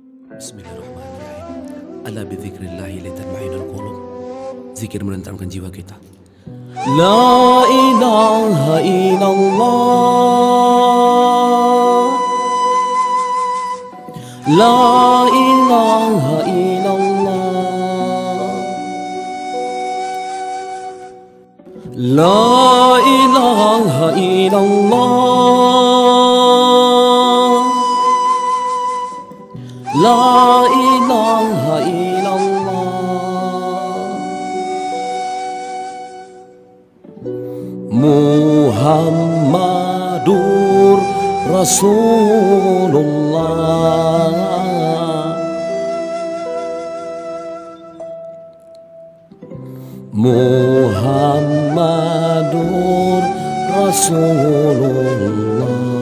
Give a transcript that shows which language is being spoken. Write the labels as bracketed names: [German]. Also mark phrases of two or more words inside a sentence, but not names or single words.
[Arabic] بسم الله الرحمن الرحيم. ألا بذكر الله تطمئن القلوب. [Indonesian] Zikir menenteramkan jiwa kita. [Arabic] لا إله إلا الله. لا إله إلا الله. لا إله إلا الله. لا إله إلا الله. محمد رسول الله. محمد رسول الله.